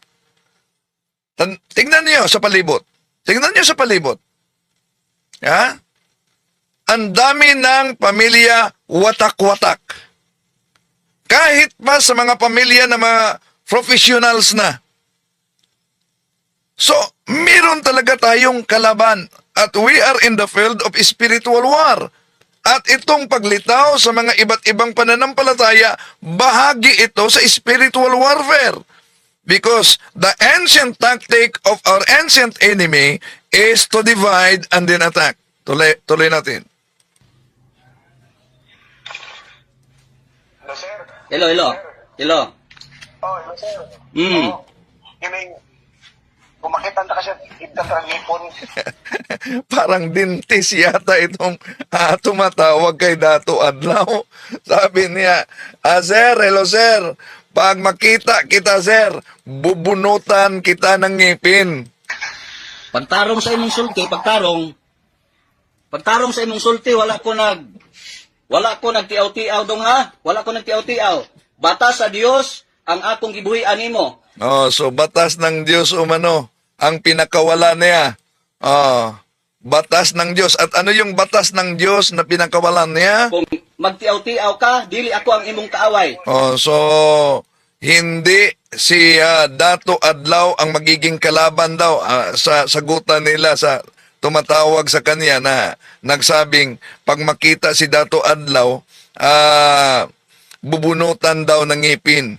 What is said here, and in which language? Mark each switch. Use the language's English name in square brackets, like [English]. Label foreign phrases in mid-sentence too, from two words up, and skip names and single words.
[Filipino] Tingnan niyo sa palibot. Tingnan niyo sa palibot. Ang dami ng pamilya watak-watak. Kahit pa sa mga pamilya na mga professionals na. So, meron talaga tayong kalaban at [English] we are in the field of spiritual war. [Filipino] At itong paglitaw sa mga iba't ibang pananampalataya, bahagi ito sa [English] spiritual warfare. Because the ancient tactic of our ancient enemy is to divide and then attack. [Filipino] Tuloy natin. [English] Hello, sir. Hello. Oh, hello, sir. Mm. [Filipino] Oh, yung kung makita na kasi ibdang ngipon. Parang dintis yata itong tumatawag kay Dato Adlaw. Sabi niya, sir, [English] hello sir, [Filipino] pag makita kita sir, bubunutan kita ng ngipin. [Cebuano] Pagtarong sa imong sulti, pagtarong sa imong sulti, wala ko nagtiaw-tiaw dong ha. Wala ko nagtiaw-tiaw. Batas sa Dios ang akong gibuhian nimo. [Filipino] Oh, so batas ng Diyos umano, ang pinakawala niya. Oh, batas ng Diyos. At ano yung batas ng Diyos na pinakawalan niya? [Cebuano] Kung magtiaw-tiaw ka, dili ako ang imong kaaway. [Filipino] Oh, so hindi si Dato Adlaw ang magiging kalaban daw sa sagutan nila sa tumatawag sa kanya na nagsabing pag makita si Dato Adlaw, bubunutan daw ng ngipin.